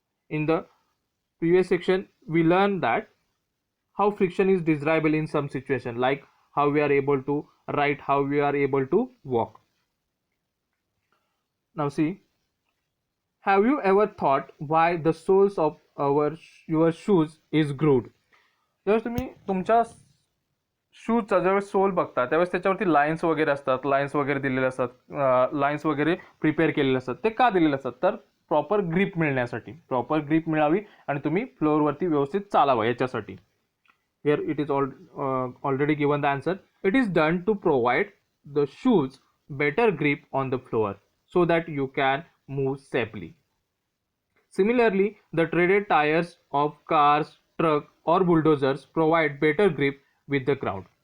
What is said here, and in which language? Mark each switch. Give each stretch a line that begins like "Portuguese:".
English: In the previous section, we learned that how friction is desirable in some situation, like how we are able to write, how we are able to walk. Now see, have you ever thought why the soles of your shoes is grooved?
Marathi: जर तुम्ही तुमच्या शूजचा ज्यावेळेस soul बघता त्यावेळेस त्याच्यावरती lines वगैरे असतात, lines वगैरे दिलेले असतात, लाईन्स वगैरे प्रिपेअर केलेले असतात. ते का दिलेले असतात? तर प्रॉपर ग्रीप मिळण्यासाठी, प्रॉपर ग्रीप मिळावी आणि तुम्ही फ्लोअरवरती व्यवस्थित चालावं याच्यासाठी.
English: Here it is already given the answer. It is done to provide the shoes better grip on the floor so that you can move safely. Similarly, the treaded tires of cars, truck or bulldozers provide better grip with the ground.